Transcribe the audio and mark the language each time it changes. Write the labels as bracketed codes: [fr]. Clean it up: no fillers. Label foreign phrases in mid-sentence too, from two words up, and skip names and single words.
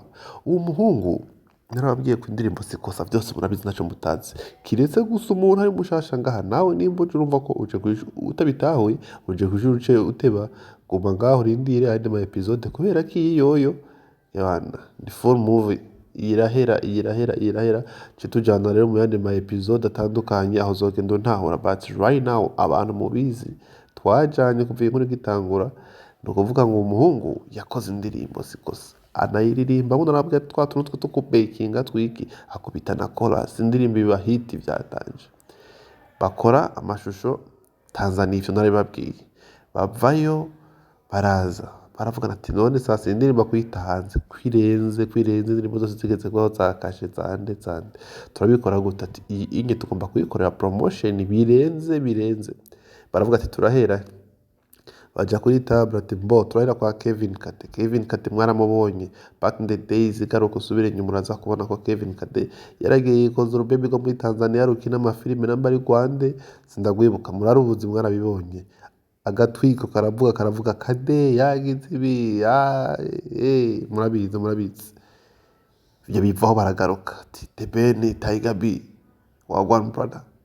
[rn] Uwo muhungu narababwiye ku indirimbo Sikosa byose murabizi naco mutazi, kiretse gusa umuntu ari mushasha ngaha. Nawe nimba uje urumva ko uje utabitahuye, uje kujuje uteba, guma ngaho urindire andi ma episode, kubera ko iyi yoyo yana ni [en] full movie [rn] irahera tujana rero mu yandi ma episode atandukanye aho zogenda ntahura. [en] But right now [rn] abantu mubizi twajanye kuva inkuru gitangura, no kuvuga ngo umuhungu yakoze indirimbo Sikosa, anayiririmba ngo narabwiye twa tuntu two kubakinga twiki, akubita na chorus, indirimbo biba hit byatanje. Bakora amashusho Tanzania, ivyo narababwiye, bavayo baraza baravugana ati none sasa indirimbo kuyita hanze kwirenze indirimbo zose zigeze kwaho zakashe zande turabikora gute? Ati iyi inge tugomba kuyikorera promotion birenze. Baravuga ati turahera, baja kuri table ati mbo turahera kwa Kevin Kate mwaramubonye [en] back in the days, [rn] garuka usubire inyuma uraza kubona ko Kevin Kate yaragiye ikoze urubebe go muri Tanzania rukina amafilime namba ari Rwanda sindagwibuka, murarubuzi mwarabibonye. Agatwiko karavuga Kade yagize ibi murabizi. Ibyo bivaho baragaruka ati The Ben, Tiger B, Wagwan brother.